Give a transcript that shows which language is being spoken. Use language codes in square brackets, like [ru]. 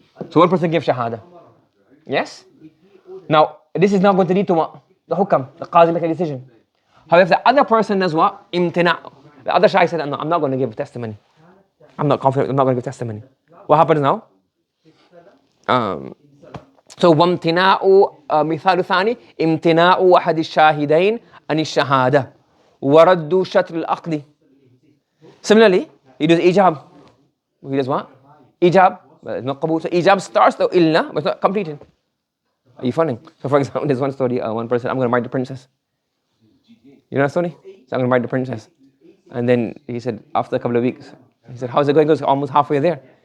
[en] So one person gave shahada. Yes? Now, this is not going to lead to what? The hukam. The qazi make a decision. However, the other person does what? Imtina'. The other shahid said, no, I'm not going to give testimony. I'm not confident, I'm not going to give testimony. What happens now? So [ar] وامتناع مثال ثاني امتناع أحد الشاهدين عن الشهادة ورد شطر العقد. [en] Similarly, he does ijab. He does what? Ijab. Not qabul. So ijab starts though illa, but it's not completed. Are you following? So for example, there's one story, one person, I'm going to marry the princess. You know that story? So I'm going to marry the princess. And then he said, after a couple of weeks, he said, how's it going? He goes, almost halfway there.